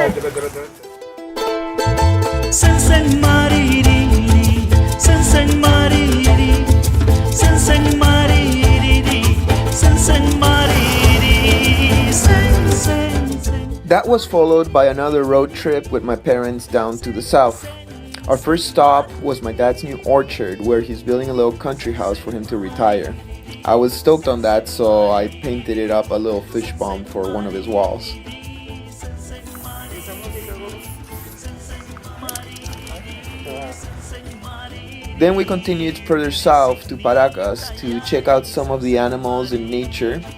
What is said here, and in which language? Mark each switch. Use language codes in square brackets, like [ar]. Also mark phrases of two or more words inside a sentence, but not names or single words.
[en] Senseng mariri, senseng mariri, senseng mariri, senseng mariri, senseng. That was followed by another road trip with my parents down to the south. Our first stop was my dad's new orchard, where he's building a little country house for him to retire. I was stoked on that, so I painted it up a little fish pond for one of his walls. Then we continued further south to Paracas to check out some of the animals in nature.